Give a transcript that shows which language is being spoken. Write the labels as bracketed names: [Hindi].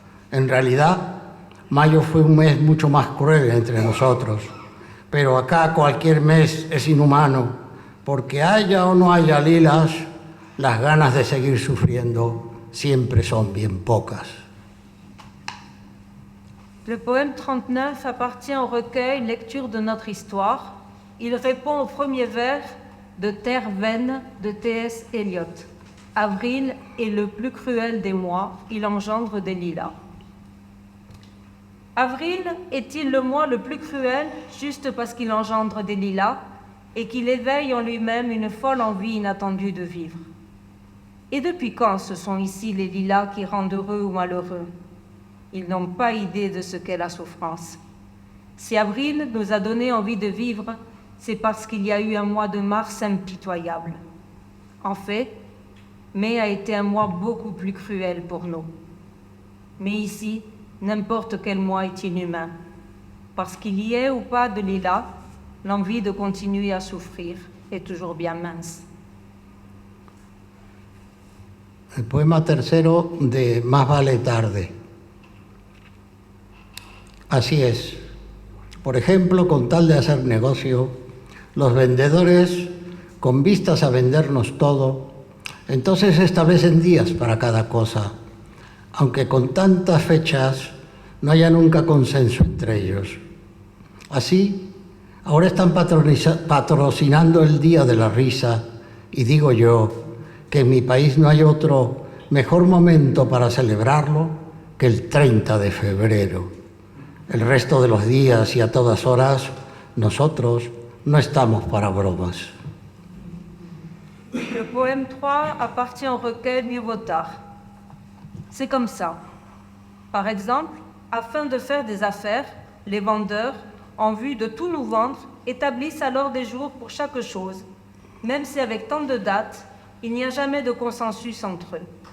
[Spanish] En realidad, mayo fue un mes mucho más cruel entre nosotros, pero acá cualquier mes es inhumano, porque haya o no haya lilas, las ganas de seguir sufriendo siempre son bien pocas. [French] Le poème 39 appartient au recueil Lecture de notre histoire. Il répond au premier vers de Terre vaine de T.S. Eliot. Avril est le plus cruel des mois, il engendre des lilas. Avril est-il le mois le plus cruel juste parce qu'il engendre des lilas et qu'il éveille en lui-même une folle envie inattendue de vivre? Et depuis quand ce sont ici les lilas qui rendent heureux ou malheureux? Ils n'ont pas idée de ce qu'est la souffrance. Si avril nous a donné envie de vivre, c'est parce qu'il y a eu un mois de mars impitoyable. En fait, mai a été un mois beaucoup plus cruel pour nous. Mais ici, n'importe quel mois est inhumain. Parce qu'il y ait ou pas de lilas, l'envie de continuer à souffrir est toujours bien mince. [Spanish] El poema tercero de Más vale tarde. Así es. Por ejemplo, con tal de hacer negocio, los vendedores, con vistas a vendernos todo, entonces establecen días para cada cosa, aunque con tantas fechas no haya nunca consenso entre ellos. Así, ahora están patrocinando el Día de la Risa, y digo yo que en mi país no hay otro mejor momento para celebrarlo que el 30 de febrero. El resto de los días y a todas horas, nosotros no estamos para bromas. [French] Le poème 3 appartient au recueil Mieux vaut tard. C'est comme ça. Par exemple, afin de faire des affaires, les vendeurs, en vue de tout nous vendre, établissent alors des jours pour chaque chose, même si avec tant de dates, il n'y a jamais de consensus entre eux.